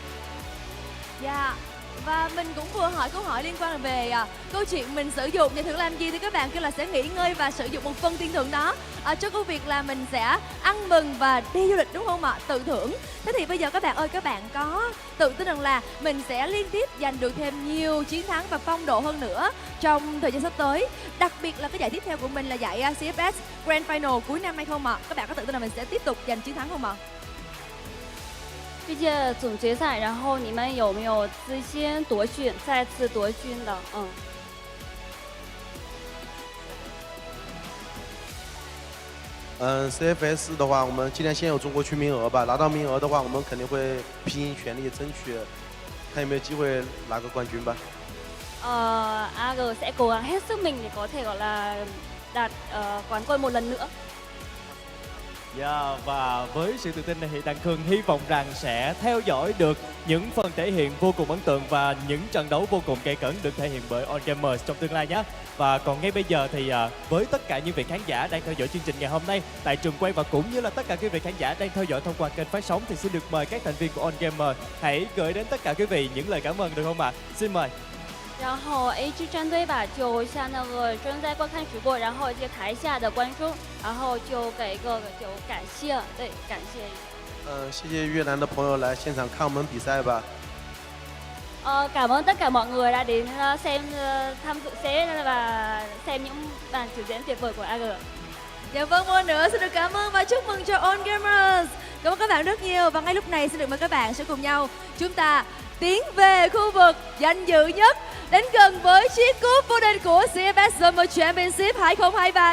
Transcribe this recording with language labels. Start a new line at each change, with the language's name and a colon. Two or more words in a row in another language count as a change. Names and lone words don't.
Vietnamese: Dạ, và mình cũng vừa hỏi câu hỏi liên quan về câu chuyện mình sử dụng giải thưởng làm gì, thì các bạn kêu là sẽ nghỉ ngơi và sử dụng một phần tiền thưởng đó cho công việc là mình sẽ ăn mừng và đi du lịch, đúng không ạ? Tự thưởng. Thế thì bây giờ các bạn ơi, các bạn có tự tin rằng là mình sẽ liên tiếp giành được thêm nhiều chiến thắng và phong độ hơn nữa trong thời gian sắp tới, đặc biệt là cái giải tiếp theo của mình là giải CFS Grand Final cuối năm hay không ạ? Các bạn có tự tin là mình sẽ tiếp tục giành chiến thắng không ạ?
Chinese: 这届总决赛，然后你们有没有资心夺取再次夺军的？ CFS 的话，我们今年先有中国区名额吧，拿到名额的话，我们肯定会拼尽全力争取，看有没有机会拿个冠军吧。
Vietnamese: AG sẽ cố gắng hết sức mình để có thể gọi là đạt quán quân một lần nữa. Dạ, và với sự tự tin này thì Đăng Thương hy vọng rằng sẽ theo dõi được những phần thể hiện vô cùng ấn tượng và những trận đấu vô cùng gay cấn được thể hiện bởi OnGamers trong tương lai nhé. Và còn ngay bây giờ thì với tất cả những vị khán giả đang theo dõi chương trình ngày hôm nay tại trường quay và cũng như là tất cả quý vị khán giả đang theo dõi thông qua kênh phát sóng thì xin được mời các thành viên của OnGamers hãy gửi đến tất cả quý vị những lời cảm ơn được không ạ? Xin mời.
Chinese: 然后 AG 战队吧，就向那个正在观看直播，然后这个台下的观众，然后就给一个就感谢，对，感谢一下。谢谢越南的朋友来现场看我们比赛吧。
Vietnamese: Cảm ơn tất cả mọi người đã đến xem tham dự sẽ và xem những màn biểu diễn tuyệt vời của AG. Dạ vâng, một nữa xin được cảm ơn và chúc mừng cho OnGamers. Cảm ơn các bạn rất nhiều, và ngay lúc này xin được mời các bạn sẽ cùng nhau chúng ta tiến về khu vực danh dự nhất, đến gần với chiếc cúp vô địch của CFS Summer Championship 2023.